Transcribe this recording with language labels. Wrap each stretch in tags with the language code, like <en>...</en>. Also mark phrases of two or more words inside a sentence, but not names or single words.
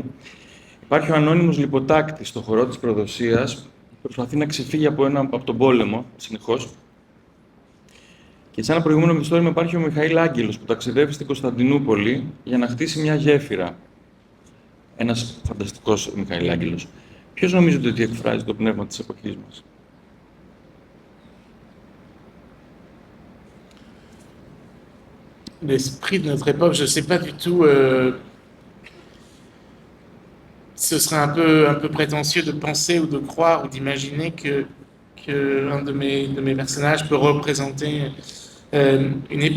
<el>Υπάρχει ο ανώνυμος λιποτάκτης στο χορό της προδοσίας, που προσπαθεί να ξεφύγει από τον πόλεμο, συνεχώς. Και σε ένα προηγούμενο μυθιστόρημα υπάρχει ο Μιχαήλ Άγγελος, που ταξιδεύει στην Κωνσταντινούπολη για να χτίσει μια γέφυρα. Ένας φανταστικός Μιχαήλ Άγγελος. Ποιος νομίζετε ότι εκφράζει το πνεύμα της εποχής μας?</el> <fr>L'esprit de notre époque, je ne sais pas du tout. Ce serait un peu prétentieux de penser ou de croire ou d'imaginer que un de mes personnages peut représenter une époque.</fr>